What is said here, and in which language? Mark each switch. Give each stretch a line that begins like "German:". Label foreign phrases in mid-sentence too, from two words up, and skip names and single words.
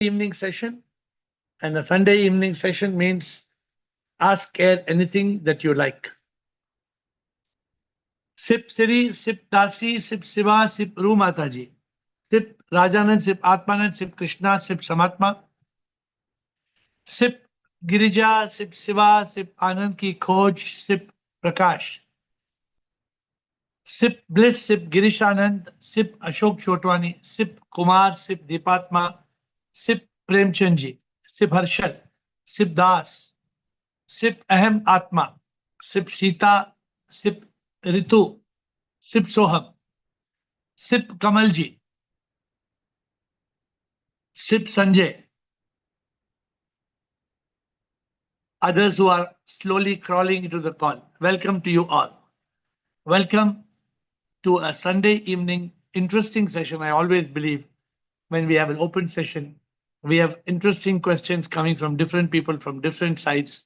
English: evening session, and a Sunday evening session means ask AiR anything that you like. Sip Siri, Sip Dasi, Sip Siva, Sip Ru Mataji. Sip Rajanand, Sip Atmanand, Sip Krishna, Sip Samatma. Sip Girija, Sip Siva, Sip Anand Ki Khoj, Sip Prakash. Sip Bliss, Sip Girish Anand, Sip Ashok Chotwani, Sip Kumar, Sip Deepatma, Sip Premchandji, Sip Harshal, Sip Das, Sip Ahem Atma, Sip Sita, Sip Ritu, Sip Soham, Sip Kamalji, Sip Sanjay. Others who are slowly crawling into the call. Welcome to you all. Welcome to a Sunday evening interesting session. I always believe when we have an open session, we have interesting questions coming from different people from different sides.